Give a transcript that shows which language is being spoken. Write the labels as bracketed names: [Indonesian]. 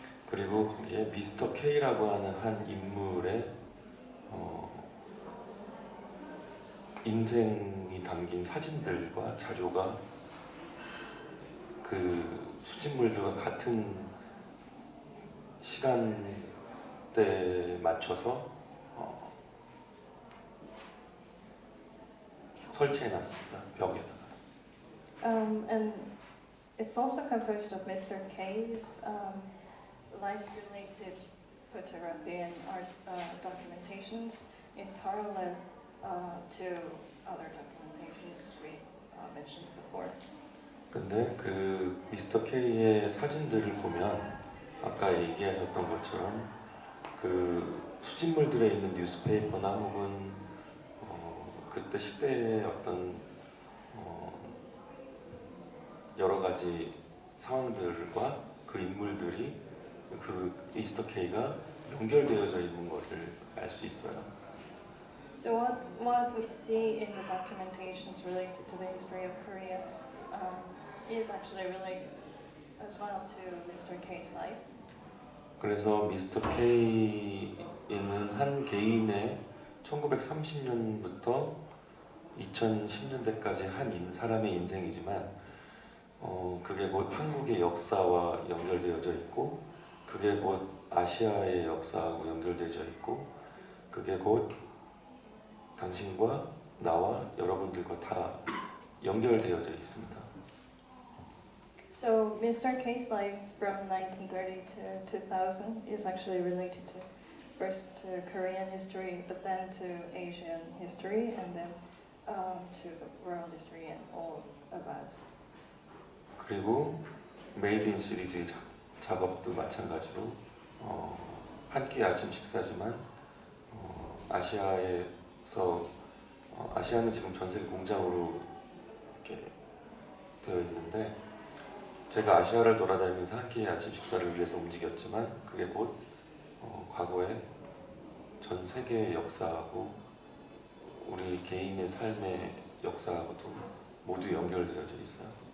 [Korean] 그리고 거기에 미스터 K라고 하는 한 인물의 인생이 담긴 사진들과 자료가 그 수집물들과 같은 시간대에 맞춰서 설치해놨습니다. 벽에다가. [English] And it's also composed of Mr. K's life-related photography and art documentations in parallel to other documentations we mentioned before. [Korean] 근데 그 미스터 K의 사진들을 보면 아까 얘기하셨던 것처럼 그 수집물들에 있는 뉴스페이퍼나 혹은 그때 시대의 어떤 여러 가지 상황들과 그 인물들이 그 미스터 K가 연결되어져 있는 것을 알 수 있어요. [English] So what we see in the documentations related to the history of Korea is actually related as well to Mr. K's life. [Korean] 그래서 미스터 K는 한 개인의 1930년부터 2010년대까지 한 사람의 인생이지만 그게 곧 한국의 역사와 연결되어져 있고, 그게 곧 아시아의 역사하고 연결되어져 있고, 그게 곧 당신과 나와 여러분들과 다 연결되어져 있습니다. [English] So Mr. K's life from 1930 to 2000 is actually related to first to Korean history, but then to Asian history, and then to the world history and all of us. [Korean] 그리고 메이드 인 시리즈 작업도 마찬가지로 한 끼 아침 식사지만 아시아에서 아시아는 지금 전 세계 공장으로 이렇게 되어 있는데, 제가 아시아를 돌아다니면서 한 끼 아침 식사를 위해서 움직였지만 그게 곧 과거의 전 세계의 역사하고 우리 개인의 삶의 역사하고도 모두 연결되어져 있어요.